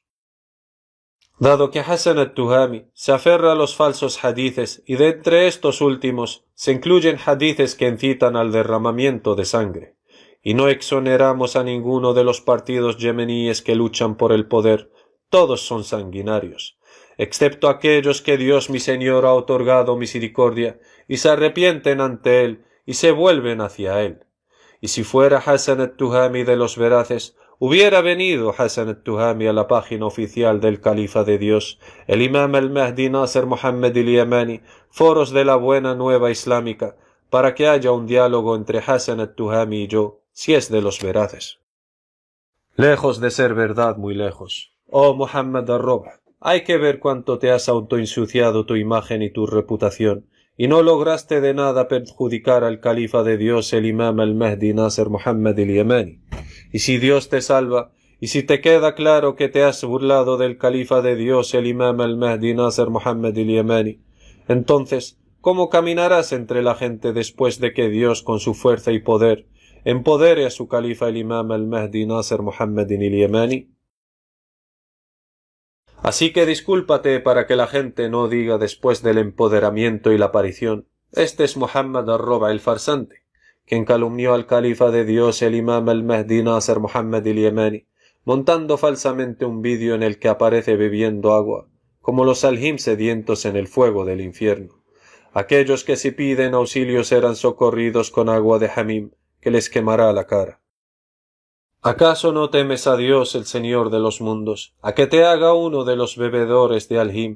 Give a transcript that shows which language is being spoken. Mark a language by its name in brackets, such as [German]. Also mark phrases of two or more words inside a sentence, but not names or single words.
[Spanish] Dado que Hassan al-Tuhami se aferra a los falsos hadices y de entre estos últimos se incluyen hadices que incitan al derramamiento de sangre, y no exoneramos a ninguno de los partidos yemeníes que luchan por el poder, todos son sanguinarios, excepto aquellos que Dios mi Señor ha otorgado misericordia y se arrepienten ante Él y se vuelven hacia Él. Y si fuera Hassan al-Tuhami de los veraces, hubiera venido Hassan al-Tuhami a la página oficial del Califa de Dios, el Imam al-Mahdi Nasser Muhammad al-Yamani, foros de la buena nueva islámica, para que haya un diálogo entre Hassan al-Tuhami y yo, si es de los veraces. Lejos de ser verdad, muy lejos. Oh Muhammad al-Robh, hay que ver cuánto te has autoinsuciado tu imagen y tu reputación, y no lograste de nada perjudicar al califa de Dios, el imam al-Mahdi Nasser Muhammad al-Yamani. Y si Dios te salva, y si te queda claro que te has burlado del califa de Dios, el imam al-Mahdi Nasser Muhammad al-Yamani, entonces, ¿cómo caminarás entre la gente después de que Dios, con su fuerza y poder, empodere a su califa, el imam al-Mahdi Nasser Muhammad al-Yamani? Así que discúlpate para que la gente no diga después del empoderamiento y la aparición: este es Muhammad al-Robh el farsante, quien calumnió al califa de Dios, el imam al-Mahdi Nasser Muhammad al-Yamani, montando falsamente un vídeo en el que aparece bebiendo agua, como los aljim sedientos en el fuego del infierno. Aquellos que si piden auxilio serán socorridos con agua de Hamim, que les quemará la cara. ¿Acaso no temes a Dios, el Señor de los mundos, a que te haga uno de los bebedores de Aljim?